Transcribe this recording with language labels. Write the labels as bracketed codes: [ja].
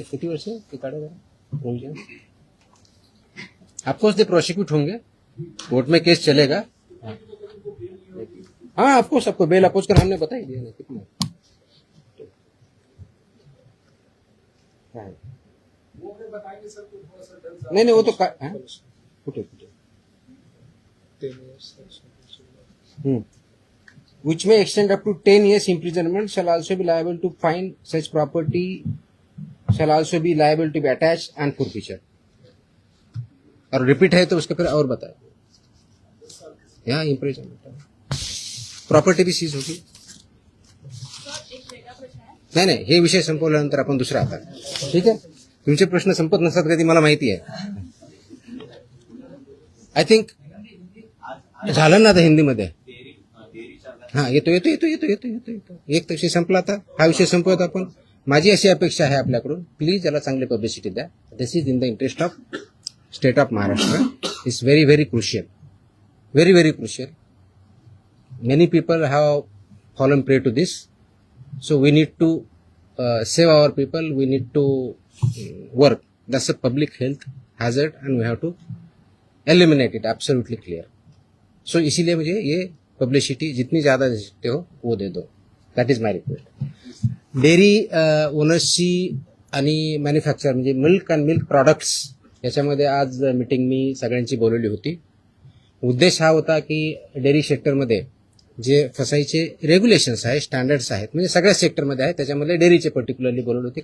[mr] किती वर्ष ते काढा प्रोविजन. [hi] ऑफकोर्स दे प्रोसिक्यूट होंगे, कोर्ट में केस चलेगा. हाँ ऑफकोर्स आपको बेल अपोज कर हमने बता ही दिया ना कितना. वो अगर बताएंगे सर तो थोड़ा सा डर नहीं वो तो [mr] कुठे [en] which may extend up to 10 years imprisonment, shall also be liable to fine, such property shall also be liable to be attached and forfeiture. [hi] और रिपीट है तो उसका फिर और बताए. यहाँ इम्प्रिजनमेंट प्रॉपर्टी भी सीज होगी. [mr] नाही हे विषय संपवल्यानंतर आपण दुसरा आता. ठीक आहे, तुमचे प्रश्न संपत नसतात कधी मला माहिती आहे. [en] I think [mr] झालं ना आता हिंदीमध्ये. हा येतो. एक विषय संपला आता, हा विषय संपवत आपण. माझी अशी अपेक्षा आहे आपल्याकडून, प्लीज याला चांगली पब्लिसिटी द्या. [en] This is in the interest of state of Maharashtra. It's very very crucial, very very crucial. Many people have fallen prey to this, so we need to save our people. We need to work. That's a public health hazard, and we have to eliminate it. Absolutely clear. So [hi] इसीलिए मुझे ये publicity जितनी ज़्यादा दे सकते हो वो दे दो. [en] That is my request. [mr] Dairy ओनर्सची आणि manufacture म्हणजे मिल्क अँड मिल्क प्रॉडक्ट्स याच्यामध्ये आज मीटिंग मी सगळ्यांची बोलवली होती. उद्देश हा होता की डेअरी सेक्टरमध्ये जे फसाईचे रेग्युलेशन्स आहे, स्टँडर्ड्स आहेत, म्हणजे सगळ्या सेक्टरमध्ये आहेत, त्याच्यामध्ये डेअरीचे पर्टिक्युलरली बोलवली होती.